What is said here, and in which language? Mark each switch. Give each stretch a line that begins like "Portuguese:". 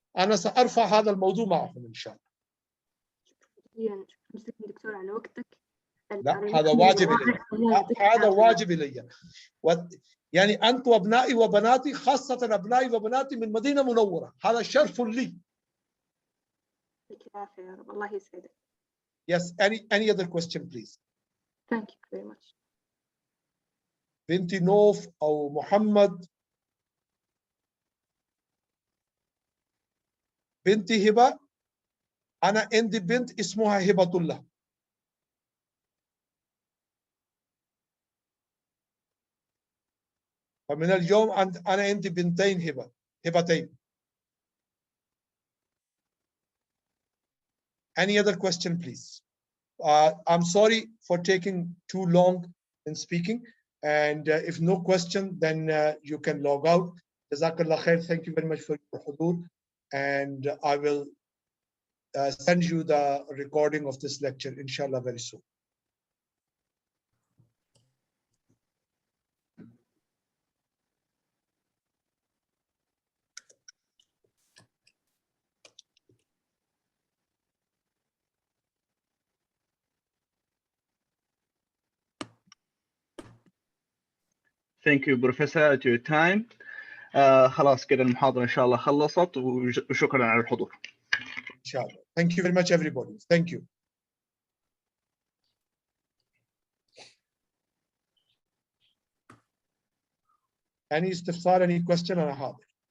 Arabic: انا سارفع هذا الموضوع معهم ان شاء الله. شكرا دكتور على وقتك. لا هذا واجب الي، هذا واجب الي. يعني انت وابنائي وبناتي، خاصه ابنائي وبناتي من مدينه منوره، هذا شرف لي. يعطيك العافيه يا رب، الله يسعدك.
English: Yes, any other question please. Thank you very much.
Arabic: بنتي نوف او محمد. بنتي هبه، انا عندي بنت اسمها هبه الله. فمن اليوم انا عندي بنتين هبتين.
English: Any other question please? I'm sorry for taking too long in speaking, and if no question then you can log out.
Arabic: Jazakallah khair.
English: Thank you very much for your hudur, and I will send you the recording of this lecture inshallah very soon. Thank you Professor at your time.
Arabic: خلاص كده المحاضرة إن شاء الله خلصت، وشكرا على الحضور.
English: Inshallah. Thank you very much everybody. Thank you. Any استفسار, any question
Arabic: أنا حاضر.